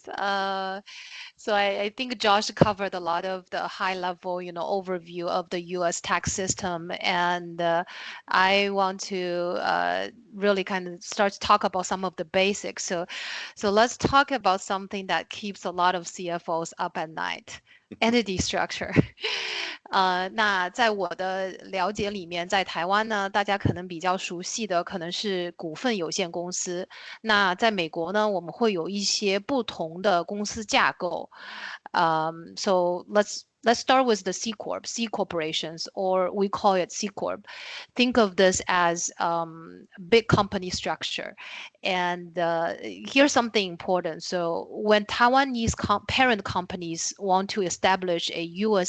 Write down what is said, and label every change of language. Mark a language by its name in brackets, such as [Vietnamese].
[English] So I think Josh covered a lot of the high level, overview of the U.S. tax system, and I want to really kind of start to talk about some of the basics. So let's talk about something that keeps a lot of CFOs up at night. [Chinese] Entity structure， 那在我的了解里面，在台湾呢，大家可能比较熟悉的可能是股份有限公司。那在美国呢，我们会有一些不同的公司架构。 [English] So let's let's start with the C Corp, C corporations, or we call it C Corp. Think of this as big company structure. And here's something important. So when Taiwanese parent companies want to establish a U.S.